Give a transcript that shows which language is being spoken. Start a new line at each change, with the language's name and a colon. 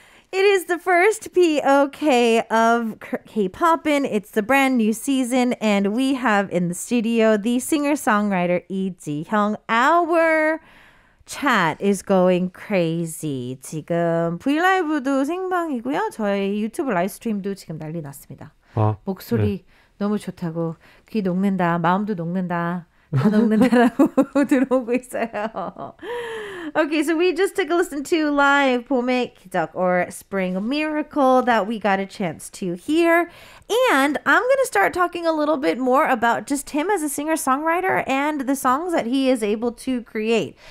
English: It is the first POK of K-Poppin. It's the brand new season, and we have in the studio the singer-songwriter EZ Hyoung. Our chat is going crazy.
Korean: 지금 브이라이브도 생방이고요. 저희 유튜브 라이브 스트림도 지금 난리 났습니다. 목소리 너무 좋다고 귀 녹는다, 마음도 녹는다, 다 녹는다라고 들어오고 있어요.
English: Okay, so we just took a listen to live 봄의 기적 or Spring Miracle that we got a chance to hear. And I'm going to start talking a little bit more about just him as a singer-songwriter and the songs that he is able to create.